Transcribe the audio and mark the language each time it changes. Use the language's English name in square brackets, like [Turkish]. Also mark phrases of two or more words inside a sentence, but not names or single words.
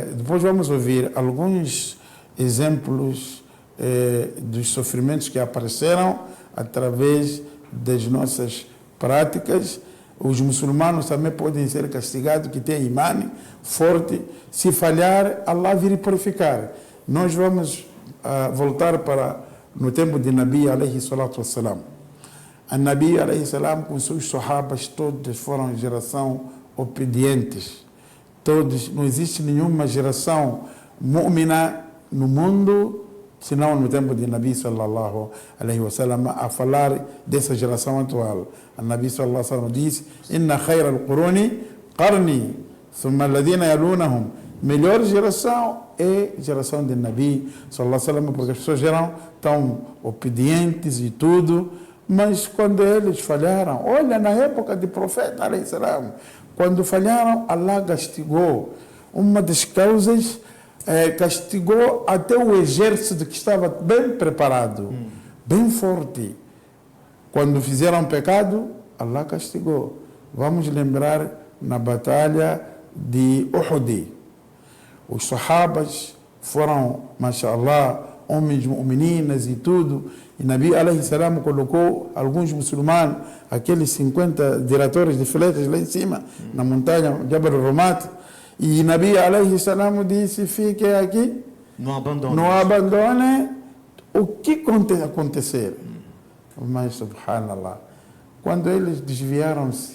[Portuguese] Depois vamos ouvir alguns exemplos dos sofrimentos que apareceram através das nossas práticas. Os muçulmanos também podem ser castigados, que têm imã forte. Se falhar, Allah virá purificar. Nós vamos voltar para no tempo de Nabi [Arabic] عليه الصلاة والسلام. [Portuguese] A Nabi [Arabic] عليه السلام [Portuguese] com seus sahabas todos foram geração obedientes. Todos, não existe nenhuma geração mu'mina no mundo senão no tempo de Nabi [Arabic] صلى الله عليه وسلم, [Portuguese] a falar dessa geração atual. A Nabi [Arabic] صلى الله عليه وسلم [Portuguese] diz: [Arabic] "إن خير القرون قرني، ثم الذين يلونهم." [Portuguese] Melhor geração é a geração de Nabi [Arabic] صلى الله عليه وسلم, [Portuguese] porque as pessoas eram tão obedientes e tudo, mas quando eles falharam, olha, na época do profeta [Arabic] عليه السلام, [Portuguese] quando falharam, Allah castigou. Uma das causas castigou até o exército que estava bem preparado, bem forte. Quando fizeram pecado, Allah castigou. Vamos lembrar na batalha de Uhud. Os sahabas foram, mashallah, homens, meninas e tudo. E Nabi [Arabic] عليه السلام [Portuguese] colocou alguns muçulmanos, aqueles 50 diretores de filetas lá em cima, na montanha Jabal Rumat. E Nabi [Arabic] عليه السلام [Portuguese] disse: fiquem aqui, não abandone o que acontecer. Mas, subhanallah, quando eles desviaram-se,